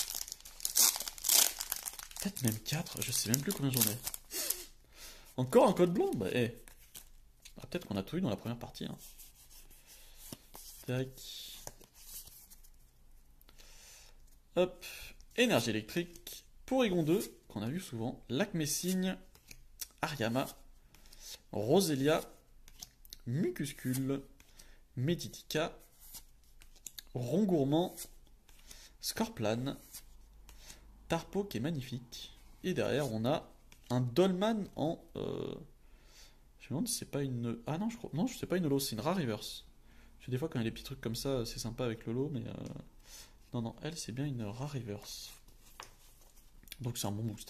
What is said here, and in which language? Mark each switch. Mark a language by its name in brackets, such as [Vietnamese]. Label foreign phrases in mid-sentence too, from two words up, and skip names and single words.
[French] Peut-être même 4, je sais même plus combien j'en ai. Encore un code blanc. Bah, peut-être qu'on a tout eu dans la première partie. Hein. Tac. Hop. Énergie électrique. Porygon 2, qu'on a vu souvent. Lac Messigne. Ariama. Roselia. Mucuscule. Meditica. Rongourmand. Scorplan. Tarpo qui est magnifique. Et derrière, on a un Dolman en... Je me demande si c'est pas une... Ah non, je crois... Non, c'est pas une holo, c'est une rare reverse. Parce que des fois, quand il y a des petits trucs comme ça, c'est sympa avec le lot, mais... Non, non, elle, c'est bien une rare reverse. Donc c'est un bon booster.